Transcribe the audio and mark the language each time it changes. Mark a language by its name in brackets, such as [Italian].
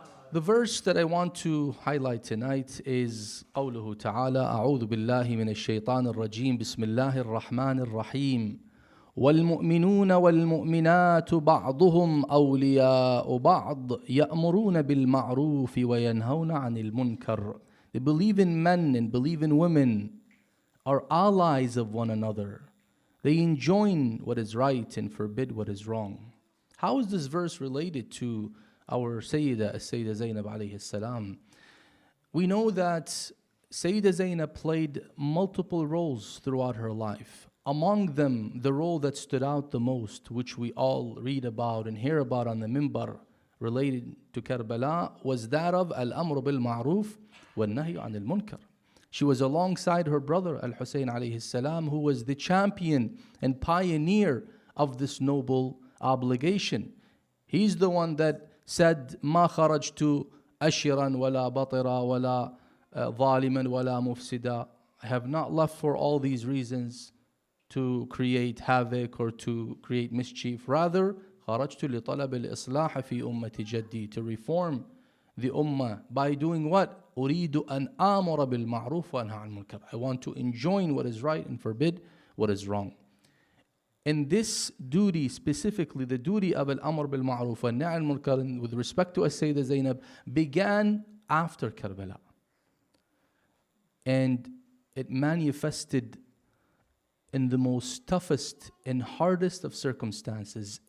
[English] The verse that I want to highlight tonight is [Arabic] قوله تعالى أعوذ بالله من الشيطان الرجيم بسم الله الرحمن الرحيم والمؤمنون والمؤمنات بعضهم أولياء بعض يأمرون بالمعروف وينهون عن المنكر. [English] The believing men and believing women are allies of one another. They enjoin what is right and forbid what is wrong. How is this verse related to our Sayidah Zainab alayhi salam? We know that Sayyida Zainab played multiple roles throughout her life. Among them, the role that stood out the most, which we all read about and hear about on the minbar related to Karbala, was that of al-amr bil-ma'ruf wal-nahy an al-munkar. She was alongside her brother Al-Hussein alayhi salam, who was the champion and pioneer of this noble obligation. He's the one that said, [Arabic] ما خرجت أشرا ولا بطرا ولا ظالما ولا مفسدا. [English] I have not left for all these reasons to create havoc or to create mischief. Rather, [Arabic] خرجت لطلب الإصلاح في أمة جدي, [English] to reform the ummah by doing what? [Arabic] أريد أن آمر بالمعروف وأنهى عن المنكر. [English] I want to enjoin what is right and forbid what is wrong. And this duty, specifically the duty of al-amr bil-ma'ruf wa nahy al-munkar with respect to Sayyida Zainab, began after Karbala. And it manifested in the most toughest and hardest of circumstances.